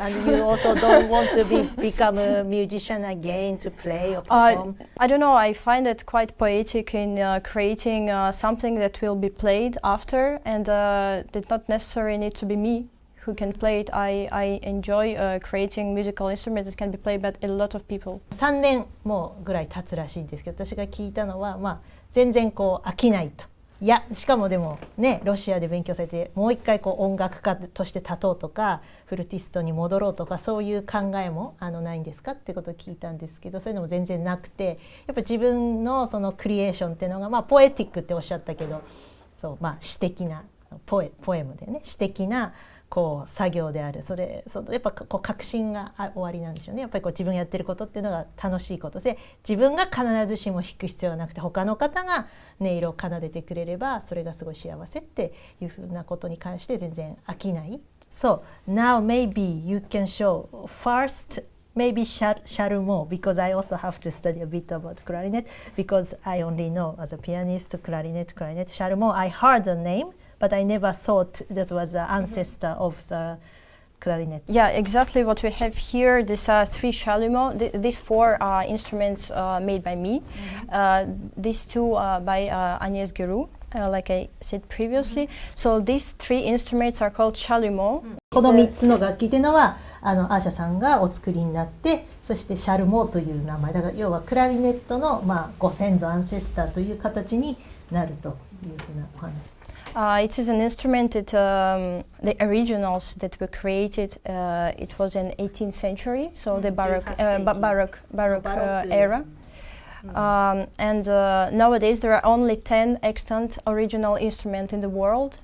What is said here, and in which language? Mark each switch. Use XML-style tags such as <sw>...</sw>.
<en>And you also don't want to become a musician again to play or perform? I don't know. I find it quite poetic in creating something that will be played after, and did not necessarily need to be me who can play it. I enjoy creating musical instruments that can be played by a lot of people.</en> <ja>3年もぐらい経つらしいんですけど、私が聞いたのは、全然飽きないと。いや、しかもでもね、ロシアで勉強されてもう一回音楽家として立とうとかフルーティストに戻ろうとかそういう考えもないんですかってことを聞いたんですけど、そういうのも全然なくて、やっぱ自分のそのクリエーションっていうのがポエティックっておっしゃったけど、詩的なポエムでね、詩的な作業である。やっぱ確信が終わりなんでしょうね。やっぱり自分がやってることっていうのが楽しいことで、自分が必ずしも弾く必要はなくて他の方が音色を奏でてくれればそれがすごい幸せっていうふうなことに関して全然飽きない。</ja> <en>So now maybe you can show first maybe Chalumeau, because I also have to study a bit about clarinet because I only know as a pianist clarinet. Chalumeau, I heard the name.But I never thought that was the ancestor of the clarinet. Yeah, exactly what we have here. These are 3 Chalumeau. These 4 are instruments made by me. These 2 are by Agnès Guérou, like I said previously. So these 3 instruments are called Chalumeau.</en> <ja>この3つの楽器というのはアーシャさんがお作りになって、そしてシャルモーという名前だから、要はクラリネットのご先祖アンセスターという形になるというふうなお話。</ja> <en>It is an instrument that the originals that were created. It was in 18th century, so the Baroque era. And nowadays there are only 10 extant original instruments in the world.</en>